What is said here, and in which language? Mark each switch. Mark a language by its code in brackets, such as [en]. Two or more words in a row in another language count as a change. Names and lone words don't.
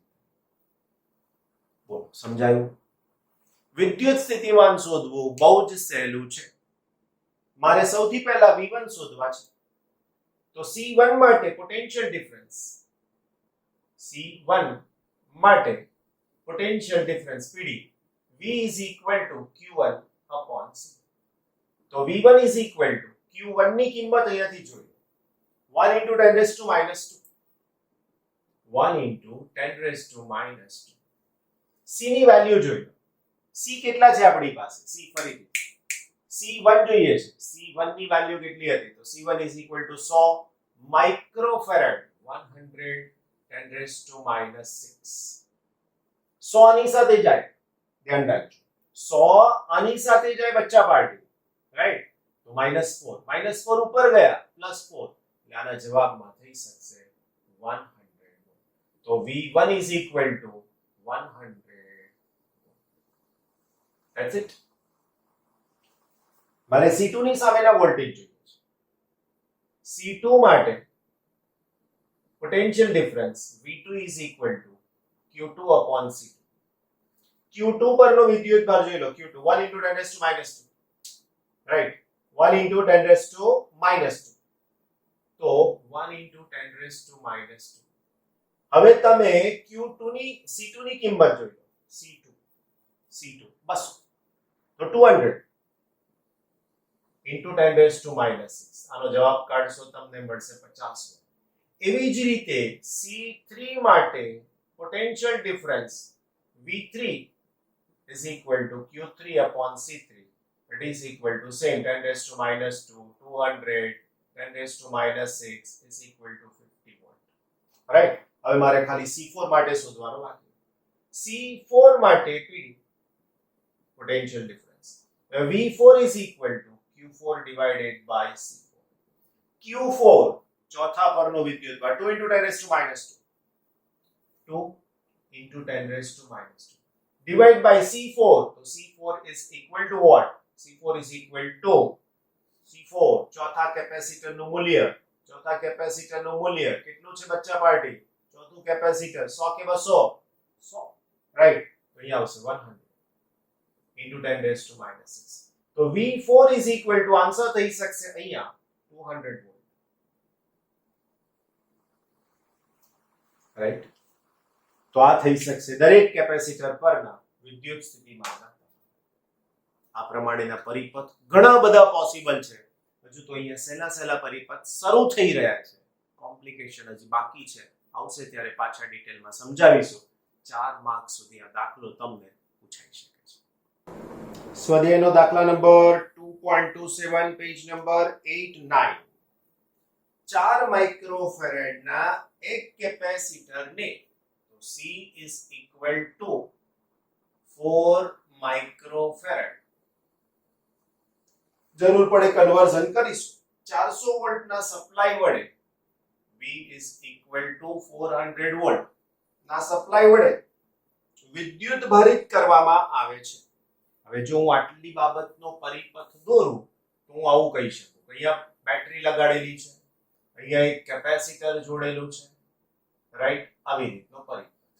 [gu] બોલો સમજાયું? વિદ્યુત સ્થિતિમાન શોધવું બહુ જ સહેલું છે. મારે સૌથી પહેલા V1 શોધવા છે તો C1 માટે [en] potential difference, [gu] C1 માટે પોટેન્શિયલ ડિફરન્સ PD [en] V is equal to Q1 upon C. તો V1 is equal to Q1 [gu] ની કિંમત અહીંયાથી જોઈએ [en] 1 into 10 raised to minus 2, 1 into 10 raised to minus 2. [gu] C ની વેલ્યુ જોઈ લો. C કેટલા છે આપણી પાસે? C ફરીથી C1 જોઈએ છે. C1 ની વેલ્યુ કેટલી હતી? [en] તો C1 is equal to 100 microfarad, 100 10 raised to minus 6. [gu] 100 ની સાથે જાય, ધ્યાન રાખજો 100 આની સાથે જાય બચ્ચા પાર્ટી રાઈટ. તો -4 ઉપર ગયા +4 એટલે આના જવાબમાં થઈ શકશે 100. [en] તો V1 is equal to 100. That's it. [gu] મારે C2 ની સામેના વોલ્ટેજ જોઈએ છે. [en] C2 માટે potential difference V2 is equal to Q2 upon C2. Q2 [gu] પરનો વિદ્યુત ભાર જોઈ લો [en] Q2 1 into 10 raised to minus 2 રાઈટ 1 into 10 raised to minus 2 તો 1 into 10 raised to minus 2 [gu] હવે તમે Q2 ની C2 ની કિંમત જોઈ લો C2 બસ તો [en] 200 into 10 raised to minus 6 [gu] આનો જવાબ કાઢશો તમને મળશે 50 એવી જ રીતે C3 માટે [en] potential difference V3 is equal to Q3 upon C3. It is equal to same 10 raised to minus 2, 200, 10 raised to minus 6 is equal to 50 volt. Right? [gu] હવે મારે ખાલી C4 માટે શોધવાનું બાકી. [en] C4 માટે PD potential difference. V4 is equal to Q4 divided by C4. [gu] Q4 ચોથા પરનો વિદ્યુતભાર [en] 2 into 10 raised to minus 2. 2 into 10 raised to minus 2. Divide by C4. So C4 is equal to [gu] what? C4 is equal to C4 ચોથા કેપેસિટર નું મૂલ્ય કેટલું છે બચ્ચા પાર્ટી ચોથું કેપેસિટર 100 કે 200 100 રાઈટ તો અહીં આવશે [en] 100 into 10 raised to minus 6 [gu] તો [en] V4 is equal to [gu] આન્સર થઈ શકશે અહીંયા 200 વોલ્ટ રાઈટ તો આ થઈ શકશે દરેક કેપેસિટર પરના વિદ્યુત સ્થિતિમાનના આ પ્રમાણેના પરિપથ ઘણા બધા પોસિબલ છે હજુ તો અહીંયા સહેલા પરિપથ શરૂ થઈ રહ્યા છે કોમ્પ્લિકેશન હજી બાકી છે આવશે ત્યારે પાછા ડિટેલમાં સમજાવીશું 4 માર્ક સુધી આ દાખલો તમને પૂછાઈ શકે છે સ્વાધ્યાયનો દાખલા નંબર 2.27 પેજ નંબર 89 4 માઇક્રોફેરેડના એક કેપેસિટરને [en] C is equal to 4 microfarad. [gu] જરૂર પડે કન્વર્ઝન કરીશું 400 વોલ્ટના સપ્લાય વડે [en] V is equal to 400 [gu] વોલ્ટ ના સપ્લાય વડે વિદ્યુત ભારિત કરવામાં આવે છે હવે જો હું આટલી બાબતનો પરિપથ દોરું તો હું આવું કહી શકું અહીંયા બેટરી લગાડેલી છે અહીંયા એક કેપેસિટર જોડેલું છે રાઈટ આવી રીતનો પરિપથ